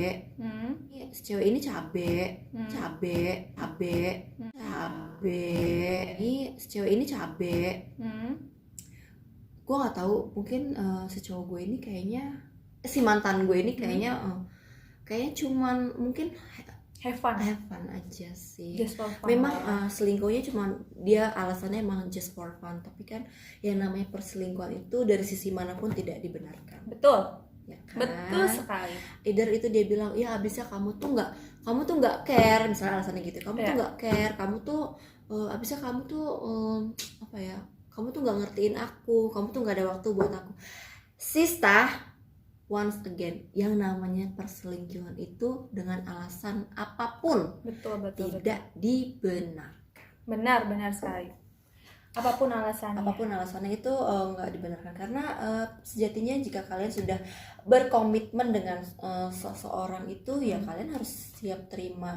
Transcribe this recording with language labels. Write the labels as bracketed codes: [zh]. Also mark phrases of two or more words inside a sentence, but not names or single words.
[id] Si cewek ini cabe. Si cewek ini cabe. Gue nggak tahu, mungkin si cowok gue ini kayaknya si mantan gue ini kayaknya cuman mungkin [en] Have fun [id] aja sih. [en] Just for fun. [id] Memang selingkuhnya cuman dia alasannya emang [en] just for fun, [id] tapi kan yang namanya perselingkuhan itu dari sisi manapun tidak dibenarkan. Betul. Ya kan? Betul sekali. Either itu dia bilang ya abisnya kamu tuh nggak care, misalnya alasannya gitu. Kamu tuh nggak care, kamu tuh abisnya kamu tuh apa ya? Kamu tuh nggak ngertiin aku, kamu tuh nggak ada waktu buat aku. [en] Sista, once again, [id] yang namanya perselingkuhan itu dengan alasan apapun Betul. tidak dibenarkan. Benar sekali. Apapun alasannya itu nggak dibenarkan karena sejatinya jika kalian sudah berkomitmen dengan seseorang itu ya kalian harus siap terima